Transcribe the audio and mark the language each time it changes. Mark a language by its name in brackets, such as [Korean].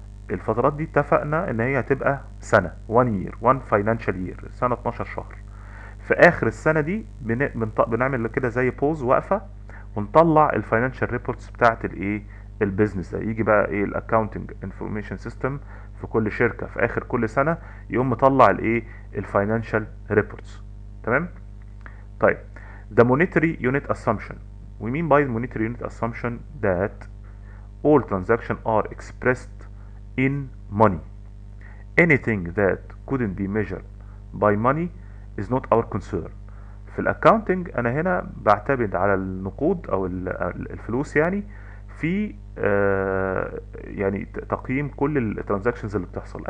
[Arabic] الفترات دي اتفقنا ان هي هتبقى سنة [English] 1 year 1 financial year، [Arabic] سنة 12 شهر. في اخر السنة دي بنعمل كده زي بوز، وقفة، ونطلع الفاينانشال ريبورتس بتاعت الايه البيزنس ده. يجي بقى ايه الاكاونتنج انفورميشن سيستم في كل شركه في اخر كل سنه يقوم مطلع الايه الفاينانشال ريبورتس. تمام. طيب [English] the monetary unit assumption. We mean by monetary unit assumption that all transactions are expressed in money. Anything that couldn't be measured by money is not our concern. [Arabic] في الاكاونتنج انا هنا بعتمد على النقود او الفلوس يعني في يعني تقييم كل الترانزاكشنز اللي بتحصل.